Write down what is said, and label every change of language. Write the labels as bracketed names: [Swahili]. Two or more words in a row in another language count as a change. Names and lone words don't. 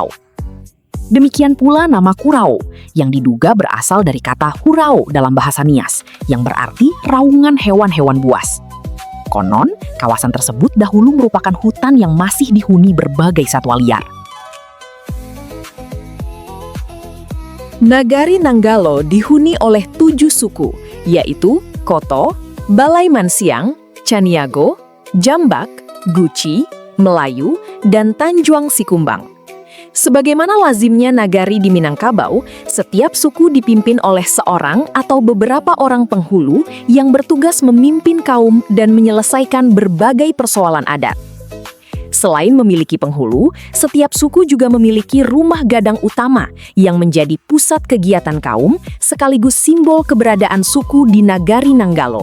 [Indonesian] Demikian pula nama Kurau, yang diduga berasal dari kata hurau dalam bahasa Nias, yang berarti raungan hewan-hewan buas. Konon, kawasan tersebut dahulu merupakan hutan yang masih dihuni berbagai satwa liar. Nagari Nanggalo dihuni oleh 7 suku, yaitu Koto, Balai Mansiang, Caniago, Jambak, Guci, Melayu, dan Tanjuang Sikumbang. Sebagaimana lazimnya nagari di Minangkabau, setiap suku dipimpin oleh seorang atau beberapa orang penghulu yang bertugas memimpin kaum dan menyelesaikan berbagai persoalan adat. Selain memiliki penghulu, setiap suku juga memiliki rumah gadang utama yang menjadi pusat kegiatan kaum sekaligus simbol keberadaan suku di Nagari Nanggalo.